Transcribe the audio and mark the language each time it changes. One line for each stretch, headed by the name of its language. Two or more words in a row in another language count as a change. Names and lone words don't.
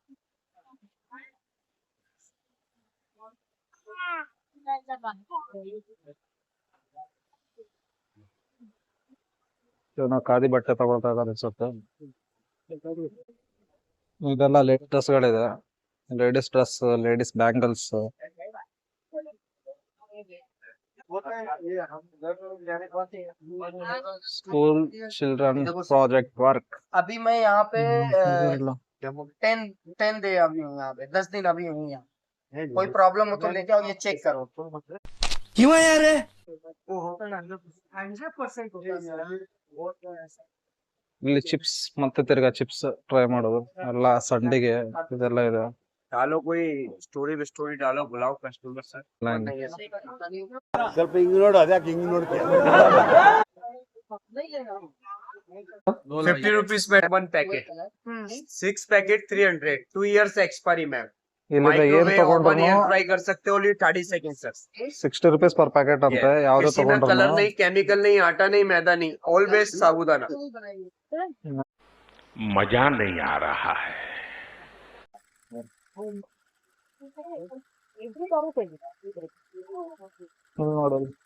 Kannada: ಏನೋ ಖಾದಿ ಬಟ್ಟೆ ತಗೊಳ್ತಾ ಇದಾರೆ ಅನ್ಸುತ್ತೆ. ಇದೆಲ್ಲ ಲೇಡೀಸ್ ಡ್ರೆಸ್ಗಳಿದೆ,
English: ladies dress, ladies bangles. school children project work.
Hindi: अभी मैं यहाँ पे 10 डे अभी हूँ यहाँ पे, 10 दिन अभी हूँ यहाँ. कोई प्रॉब्लम हो तो लेके आओ, ये चेक करो.
Kannada: ಇವ ಯಾರೇ? 100% ಇಲ್ಲಿ ಚಿಪ್ಸ್ ಮತ್ತೆ ತಿರ್ಗಾ ಚಿಪ್ಸ್ ಟ್ರೈ ಮಾಡೋದು, ಎಲ್ಲ ಸಂಡಿಗೆ ಇದೆಲ್ಲ ಇದೆ.
Hindi: डालो कोई स्टोरी डालो, बुलाओ
English: customer sir.
Kannada: ಸ್ವಲ್ಪ ಹಿಂಗ್ ನೋಡು, ಅದ್ಯಾಕೆ ಹಿಂಗ್ ನೋಡ್ತೀಯ?
Hindi: ₹50 में 1 पैकेट, 6 पैकेट 300, 2
English: years expiry ma'am.
Kannada: ಇಲ್ಲಿಂದ ಏನ್ ತಗೊಂಡ್ರು
Hindi: ट्राई कर सकते हो,
English: only 30 seconds सर. ₹60 per packet
Kannada: ಅಂತೆ. ಯಾವ್ದು
Hindi: इसमें कलर
Kannada: ತಗೊಂಡ್ರು
Hindi: नहीं, केमिकल नहीं, आटा नहीं, मैदा नहीं, ऑलवेज साबूदाना. मजा नहीं आ रहा है.
Kannada: ನೋಡೋದು